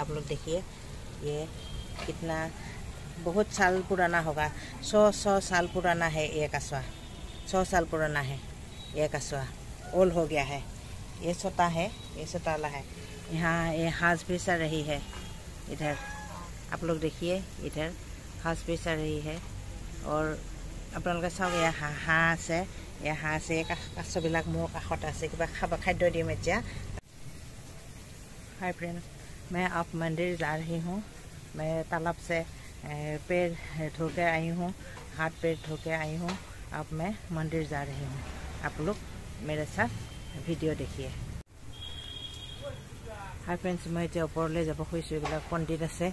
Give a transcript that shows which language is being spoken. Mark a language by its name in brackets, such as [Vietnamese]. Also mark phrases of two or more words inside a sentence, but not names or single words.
[Hindi] आप लोग देखिए ये कितना बहुत साल पुराना होगा, 100 साल पुराना है ये कछुआ। 100 साल पुराना है ये कछुआ, ओल्ड हो गया है। ये छोटा है, ये छोटा वाला है। यहाँ ये हाथ भी चल रही है इधर। आप लोग देखिए इधर हाथ भी चल रही है। [Assamese] और আপোনালোকে চাওক, এয়া হাঁহ আছে। এয়া হাঁহ আছে, কাছবিলাক মোৰ কাষত আছে। কিবা খাদ্য দিম এতিয়া। [Hindi] हाय फ्रेंड, मैं अब मंदिर जा रही हूँ। मैं तालाब से पैर धो के आई हूँ, हाथ पैर धो के आई हूँ। अब मैं मंदिर जा रही हूँ। आप लोग मेरे साथ वीडियो देखिए। हाय फ्रेंड्स, मैं जो ऊपर जब खुद पंडित আছে।